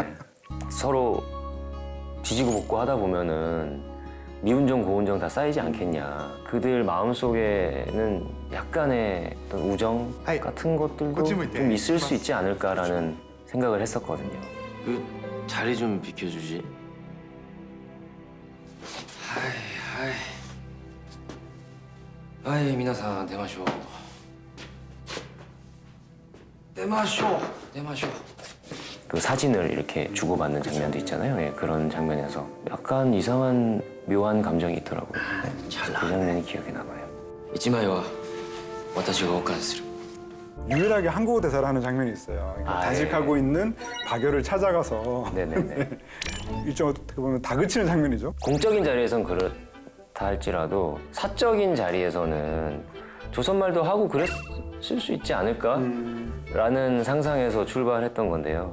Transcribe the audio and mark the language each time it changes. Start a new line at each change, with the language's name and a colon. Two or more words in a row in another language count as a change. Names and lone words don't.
Korean: 서로 지지고 볶고 하다 보면은 미운 정 고운 정 다 쌓이지 않겠냐. 그들 마음속에는 약간의 어떤 우정 같은 것들도 좀 있을 수 있지 않을까라는 생각을 했었거든요. 그 자리 좀 비켜주지.
Japanese: はい皆さん出ましょう
Korean: 내 마셔. 내 마셔. 그 사진을 이렇게 주고받는 장면도 있잖아요. 예, 그런 장면에서 약간 이상한 묘한 감정이 있더라고요. 네, 그 장면이 기억에 남아요.
Japanese: 一枚は私が保管する。
Korean: 유일하게 한국어 대사를 하는 장면이 있어요. 그러니까 아, 단식하고 있는 박열을 찾아가서 네네네. 일종 어떻게 보면 다그치는 장면이죠. 공적인 자리에선 그렇다 할지라도 사적인 자리에서는 조선말도 하고 그랬을 수 있지 않을까라는 상상에서 출발했던 건데요.